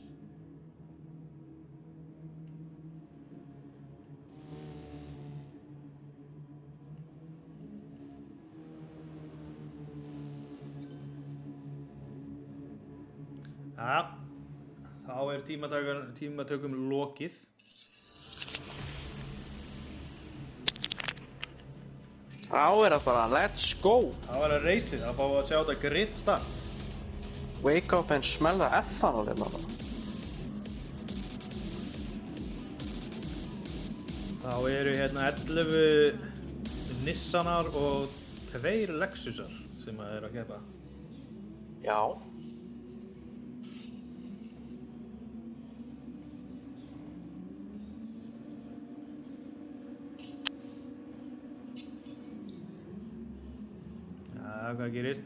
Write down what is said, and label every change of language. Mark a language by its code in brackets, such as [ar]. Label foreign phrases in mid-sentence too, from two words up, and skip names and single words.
[is] Ja. Þá er tímatökum lokið. Þá er það bara [en] let's go. [is] Þá er það reysið að fá að sjá þetta [en] grid start. Wake up and smell the ethanol hérna. [is] Þá eru hérna 11 Nissanar og 2 Lexusar sem að eru að keppa. Já. Hvað gerist?